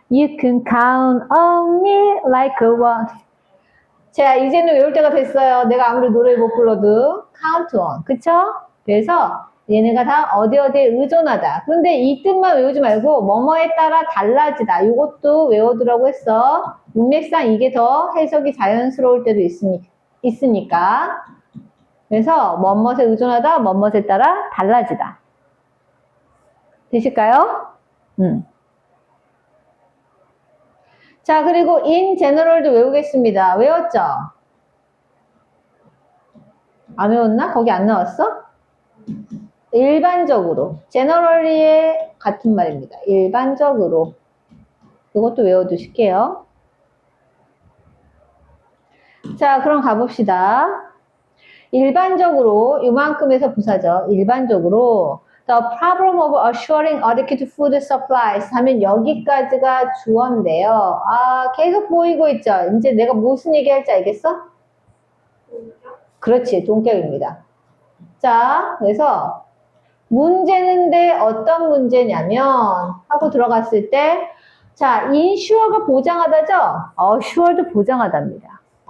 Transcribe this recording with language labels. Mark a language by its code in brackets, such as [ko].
[en] You can count on me like a one. [ko] 자, 이제는 외울 때가 됐어요. 내가 아무리 노래 못 불러도 [en] count on. [ko] 그쵸? 그래서 얘네가 다 어디에 의존하다. 그런데 이 뜻만 외우지 말고 뭐뭐에 따라 달라지다. 이것도 외워두라고 했어. 문맥상 이게 더 해석이 자연스러울 때도 있으니까. 그래서 뭐뭐에 의존하다, 뭐뭐에 따라 달라지다. 되실까요? 자, 그리고 [en] in general [ko] 도 외우겠습니다. 외웠죠? 안 외웠나? 거기 안 나왔어? 일반적으로, generally의 같은 말입니다. 일반적으로. 이것도 외워두실게요. 자, 그럼 가봅시다. 일반적으로, 이만큼에서 부사죠. 일반적으로, [en] the problem of assuring adequate food supplies [ko] 하면 여기까지가 주어인데요. 아, 계속 보이고 있죠? 이제 내가 무슨 얘기 할지 알겠어? 그렇지, 동격입니다. 자, 그래서 문제는데 어떤 문제냐면 하고 들어갔을 때 자, insure가 보장하다죠? assure도 보장하답니다.